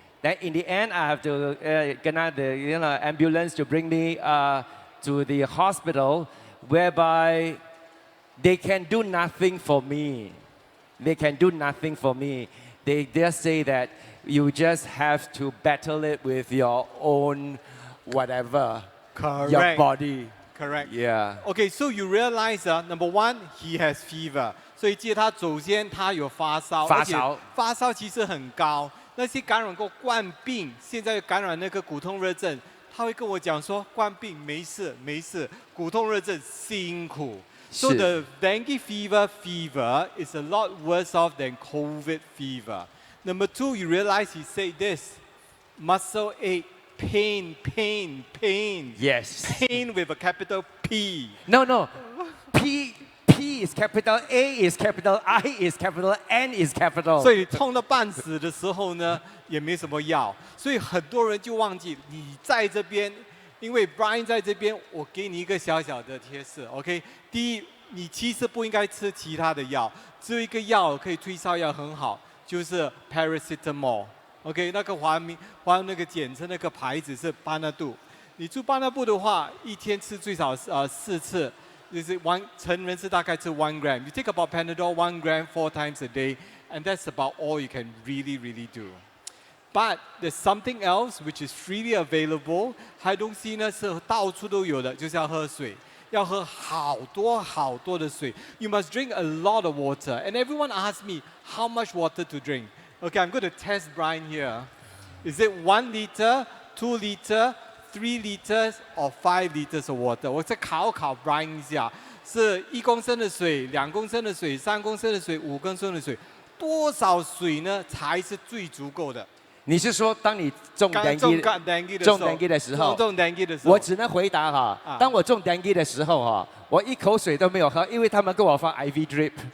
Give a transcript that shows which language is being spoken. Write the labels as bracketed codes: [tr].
[en] Then in the end, I have to get the ambulance to bring me to the hospital, whereby they can do nothing for me. They can do nothing for me. They just say that you just have to battle it with your own whatever. Correct. Your body. Correct. Yeah. Okay, so you realize, number one, he has fever. [zh] 所以记得他首先他有发烧，发烧，而且发烧其实很高。那些感染过冠病，现在感染那个骨痛热症，他会跟我讲说，冠病没事没事，骨痛热症辛苦。 [en] So the dengue fever is a lot worse off than COVID fever. Number two, you realize he said this, muscle ache, pain. Yes. Pain with a capital P. No. P is capital, A is capital, I is capital, N is capital. [zh] 所以痛到半死的时候呢，也没什么药，所以很多人就忘记你在这边。因为 Brian 在这边，我给你一个小小的贴士 ，OK？第一，你其实不应该吃其他的药，只有一个药可以退烧药很好，就是 paracetamol。OK， 那个华那个简称那个牌子是巴纳杜。你住巴纳布的话，一天吃最少4次，就是成人是大概吃1 gram。 [en] You take about Panadol 1 gram 4 times a day, and that's about all you can really do. But there's something else which is freely available. 还东西呢是到处都有的，就是要喝水，要喝好多的水。 You must drink a lot of water. And everyone asks me how much water to drink. Okay, I'm going to test Brian here. Is it 1 liter, 2 liter, 3 liters, or 5 liters of water? [zh] 我再考 Brian 一下。是1公升的水、2公升的水、3公升的水、5公升的水，多少水呢才是最足够的？你是说当你中刚 [en] dengue [zh] 中 dengue 的时候，中 dengue 的时候，中 dengue 的时候，我只能回答哈，当我中 dengue 的时候哈，我一口水都没有喝，因为他们跟我放 IV drip。